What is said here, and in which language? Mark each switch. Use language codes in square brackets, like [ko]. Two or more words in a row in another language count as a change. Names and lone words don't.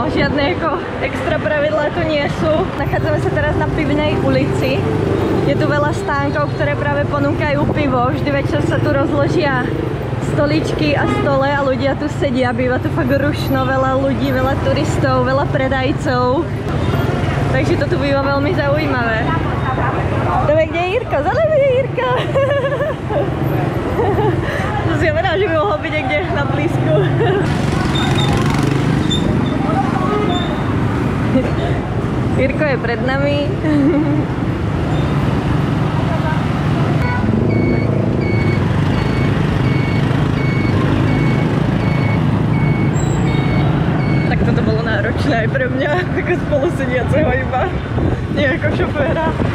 [sk] Žiadne jako extra pravidlá tu nie sú. Nachádzame sa teraz na Pivnej ulici. Je tu veľa stánkov, ktoré práve ponúkajú pivo. Vždy večer sa tu rozložia stoličky a stole a ľudia tu sedia. Býva tu fakt rušno, veľa ľudí, veľa turistov, veľa predajcov. Takže to tu býva veľmi zaujímavé. [cs] Jdeme, kde je Jirka? Za nami je Jirka! To znamená, že by mohlo být někde na blízku. Jirko je před nami. Tak toto bylo náročné i pro mě, jako spolusedíceho [sk] iba, nie [cs] jako šoféra.